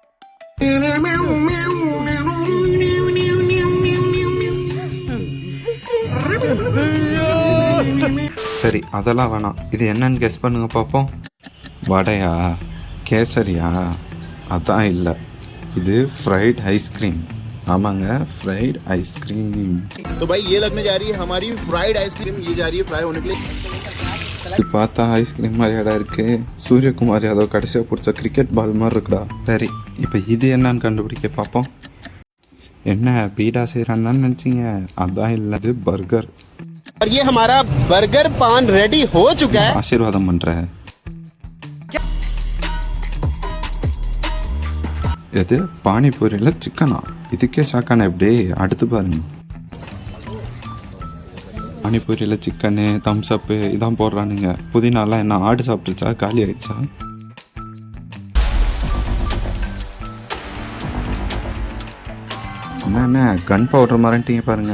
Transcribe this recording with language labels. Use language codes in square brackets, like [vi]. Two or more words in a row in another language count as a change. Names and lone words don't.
[ta] சரி அதெல்லாம் வேணாம், இது என்னன்னு கெஸ் பண்ணுங்க பார்ப்போம். வடையா, கேசரியா? அதான் இல்லை, இது [en] fried ice cream. [ta] ஆமாங்க, [en] fried ice cream. [hi] तो भाई ये लगने जा रही है हमारी [en] fried ice cream, [hi] ये जा रही है फ्राई होने के लिए. [ta] இது பார்த்தா ஐஸ்கிரீம் மாதிரி இடம் இருக்கு. சூரியகுமார் யாதவ் கடைசியாக பிடிச்ச [en] cricket ball [ta] மாதிரி இருக்குடா. சரி இப்போ இது என்னன்னு கண்டுபிடிக்க பார்ப்போம். என்ன பீடா செய்கிறான்னு நினச்சிங்க? அதான் இல்லை, இது பர்கர். [hi] और ये हमारा बर्गर पान रेडी हो चुका है. [ta] ஆசீர்வாதம் பண்ற. எது பானிபூரியில் சிக்கனா? இதுக்கே ஷாக்கான எப்படி? அடுத்து பாருங்க, பானிபூரியில் சிக்கனு தம்ஸ் அப்பு இதான் போடுறானுங்க. புதினாலாம் என்ன ஆடு சாப்பிட்டுச்சா, காலி ஆயிடுச்சா? என்ன [en] gun powder [ta] மறந்துட்டீங்க பாருங்க.